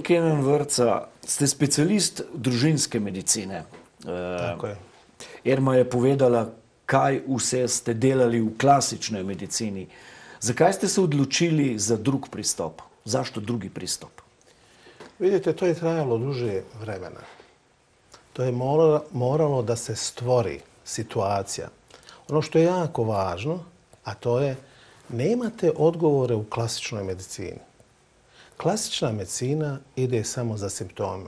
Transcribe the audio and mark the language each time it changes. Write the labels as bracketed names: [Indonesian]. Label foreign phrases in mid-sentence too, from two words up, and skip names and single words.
[Slovenian] Kenan Vrca, ste specialist družinske medicine. Tako je. Irma je povedala, kaj vse ste delali v klasičnej medicini. Zakaj ste se odločili za drug pristop? [Bosnian] Zašto drugi pristop? Vidite, to je trajalo duže vremena. To je moralo da se stvori situacija. Ono što je jako važno, a to je, nemate odgovore u klasičnoj medicini. Klasična medicina ide samo za simptome.